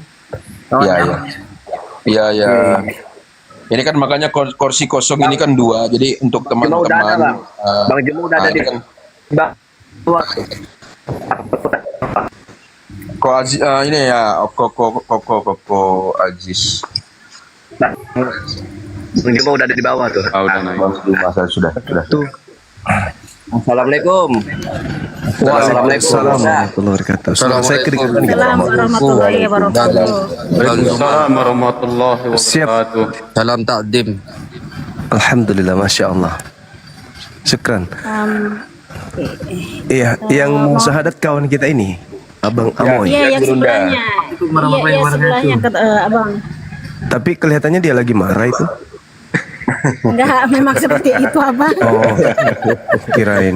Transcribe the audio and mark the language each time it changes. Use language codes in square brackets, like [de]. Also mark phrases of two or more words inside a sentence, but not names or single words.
[id] Iya. Ini kan makanya kursi kosong ini kan 2. Jadi untuk teman-teman Bang Jemu udah ada di Bang. Ini ya, Koko Aziz. Bang Jemu udah ada di bawah tuh. Oh, udah naik. Sudah. Tuh. Assalamualaikum. [ar] وعليكم السلام ورحمة الله وبركاته. السلام عليكم ورحمة الله وبركاته. وعليكم السلام ورحمة الله وبركاته. [id] Salam takdim. [ar] الحمد لله، ما شاء الله. شكرا. [id] Iya, yang syahadat kawan kita ini, Abang Amoy. Iya, yang sebelahnya. Iya, sebelahnya Abang. Tapi kelihatannya dia lagi marah itu. Enggak, memang seperti itu Abang. Oh, kirain.